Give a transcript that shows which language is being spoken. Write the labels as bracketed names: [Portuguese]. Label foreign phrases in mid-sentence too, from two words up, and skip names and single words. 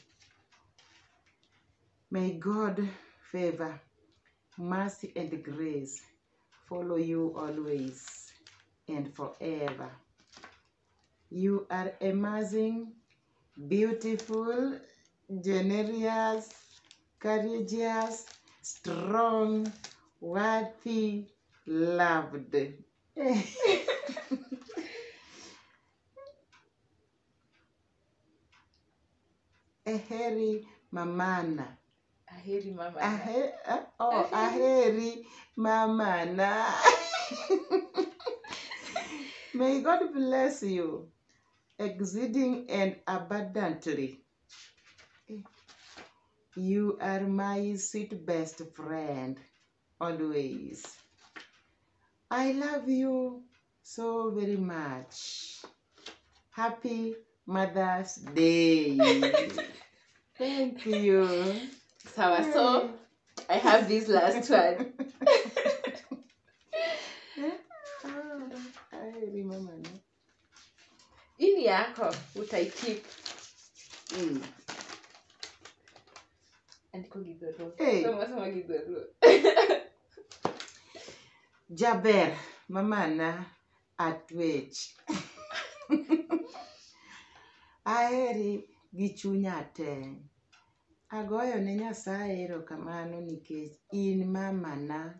[English] May God favor, mercy, and grace follow you always and forever. You are amazing, beautiful, generous, courageous, strong, worthy, loved. [Luo (Kenya and Tanzania)] Aheri mamana. Aheri mama. Aheri mamana. [English] May God bless you exceeding and abundantly. You are my sweet best friend always. I love you so very much. Happy Mother's Day. Thank you. So I have this last one. I remember. [Swahili] Ini yako utaikeep. [Luo (Kenya and Tanzania)] Andiko gidoro. Soma gidoro. Jaber mamana atwech. Aheri gi chunya te. Agoyo ne Nyasaye erokamano nikech in mamana.